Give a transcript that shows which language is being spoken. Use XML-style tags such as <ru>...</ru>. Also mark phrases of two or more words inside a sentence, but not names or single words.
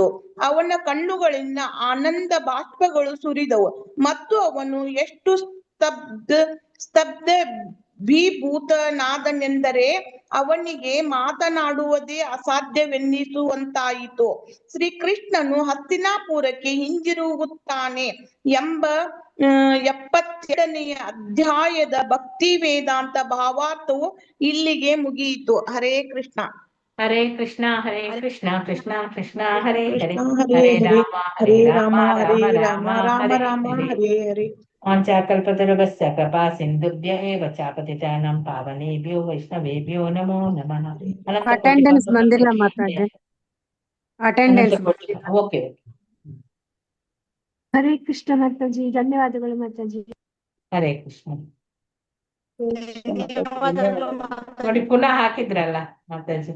<kn>ಅವನ ಕಣ್ಣುಗಳಿಂದ ಆನಂದ ಬಾಷ್ಪಗಳು ಸುರಿದವು ಮತ್ತು ಅವನು ಎಷ್ಟು ಸ್ತಬ್ಧ ಭೀಭೂತನಾದನೆಂದರೆ ಅವನಿಗೆ ಮಾತನಾಡುವುದೇ ಅಸಾಧ್ಯವೆನ್ನಿಸುವಂತಾಯಿತು. ಶ್ರೀಕೃಷ್ಣನು ಹಸ್ತಿನಾಪುರಕ್ಕೆ ಹಿಂದಿರುಗುತ್ತಾನೆ ಎಂಬ 72ನೇ ಅಧ್ಯಾಯದ ಭಕ್ತಿ ವೇದಾಂತ ಭಾವಾರ್ಥವು ಇಲ್ಲಿಗೆ ಮುಗಿಯಿತು. ಹರೇ ಕೃಷ್ಣ. ಹರೇ ಕೃಷ್ಣ ಕೃಷ್ಣ ಕೃಷ್ಣ ಹರೇ ಹರೇ ಹರೇ ಹರೇ ಹರೇ ಹರೇ ರಾಮ ರಾಮ ರಾಮ ಹರೇ ರಾಮ ರಾಮ ರಾಮ ಹರೇ ರಾಮ ಹರೇ ಹರೇ ಹರೇ.</kn> <sa>ವಾಂಛಾಕಲ್ಪತರುಭ್ಯಶ್ಚ ಕೃಪಾ ಸಿಂಧುಭ್ಯ ಏವ ಚ ಪತಿತಾನಾಂ ಪಾವನೇಭ್ಯೋ ವೈಷ್ಣವೇಭ್ಯೋ ನಮೋ ನಮಃ.</sa> <kn>ಅನಂತ ಕೋಟಿ ಅಟೆಂಡೆನ್ಸ್ ಬಂಧು ಬಂದಿಲ್ಲ ಬಾಂಧವರಿಗೆ ಮಾತಾಜಿ, ಅನಂತ ಅಟೆಂಡೆನ್ಸ್ ಕೋಟಿ ಬಂದಿಲ್ಲ. ಓಕೆ. ಹರೇ ಕೃಷ್ಣ ಮಾತಾಜಿ, ಧನ್ಯವಾದಗಳು ಮಾತಾಜಿ. ಹರೇ ಕೃಷ್ಣ. ನೋಡಿ ಪುನಃ ಹಾಕಿದ್ರಲ್ಲ ಮಾತಾಜಿ.</kn>